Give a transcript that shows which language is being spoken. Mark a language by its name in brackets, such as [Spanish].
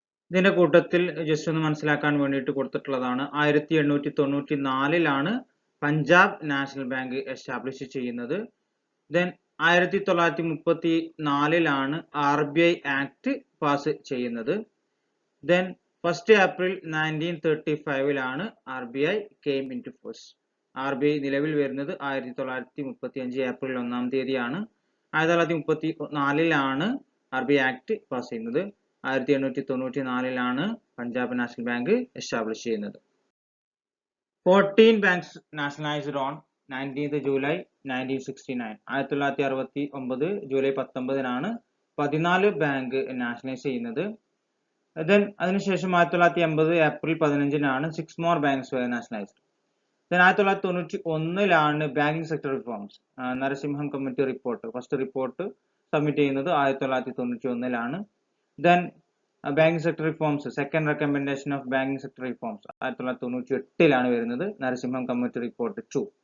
[Malayalam] ഇതിന്റെ കൂട്ടത്തിൽ ജസ്റ്റ് ഒന്ന് മനസ്സിലാക്കാൻ വേണ്ടിയിട്ട് കൊടുത്തിട്ടുള്ളതാണ് 1894 പഞ്ചാബ് നാഷണൽ ബാങ്ക് എസ്റ്റാബ്ലിഷ് ചെയ്യുന്നത്. ദെൻ 1934 RBI ആക്ട് പാസ് ചെയ്യുന്നത്. [English] Then 1 April 1935 RBI came into force. [Malayalam] RBI നിലവിൽ വരുന്നത് 1935 ഏപ്രിൽ 1 തീയതിയാണ്. 1934 RBI ആക്ട് പാസ് ചെയ്യുന്നത്. 1894 പഞ്ചാബ് നാഷണൽ ബാങ്ക് എസ്റ്റാബ്ലിഷ് ചെയ്യുന്നത്. [English] 14 banks nationalized on 19th July 1969. [Malayalam] 1969 July 19 14 bank nationalise ചെയ്യുന്നത്. [English] Then [Malayalam] അതിനുശേഷം 1980 April 15 [English] 6 more banks were nationalized. [Malayalam] Then 1991 banking sector reforms Narasimham committee report first report submit ചെയ്യുന്നത് 1991. Then banking sector reforms second recommendation of banking sector reforms 1998 വരുന്നത് Narasimham committee report 2.